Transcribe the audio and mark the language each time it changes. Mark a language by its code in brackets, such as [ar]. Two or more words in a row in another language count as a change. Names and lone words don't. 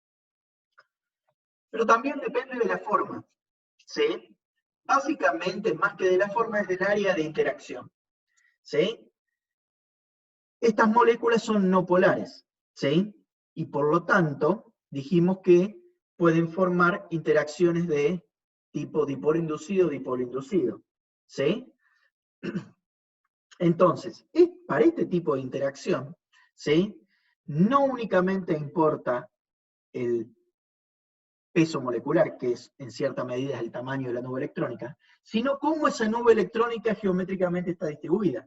[es] Pero también depende de la forma, ¿sí? Básicamente, más que de la forma, es del área de interacción, ¿sí? Estas moléculas son no polares, ¿sí? Y por lo tanto, dijimos que pueden formar interacciones de tipo dipolo inducido, dipolo inducido, ¿sí? Entonces, para este tipo de interacción, ¿sí?, no únicamente importa el peso molecular, que es en cierta medida el tamaño de la nube electrónica, sino cómo esa nube electrónica geométricamente está distribuida.